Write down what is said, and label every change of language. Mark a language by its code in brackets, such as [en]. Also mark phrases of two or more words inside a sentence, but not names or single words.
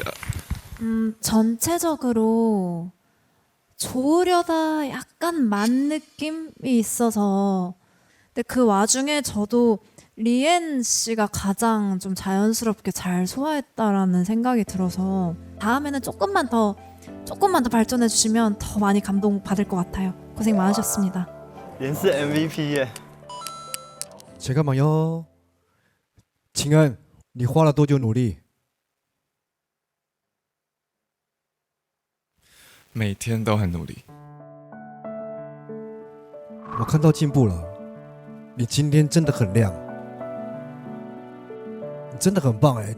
[ko] 전체적으로 좋으려다 약간 만 느낌이 있어서 근데 그 와중에 저도 리엔 씨가 가장 좀 자연스럽게 잘 소화했다라는 생각이 들어서 다음에는 조금만 더 발전해 주시면 더 많이 감동 받을 것 같아요. 고생 많으셨습니다. [zh] 也是 MVP 耶。 [ko] 잠깐만요. 칭한, [zh] 你花了多久努力？每天都很努力。我看到进步了，你今天真的很亮，你真的很棒哎！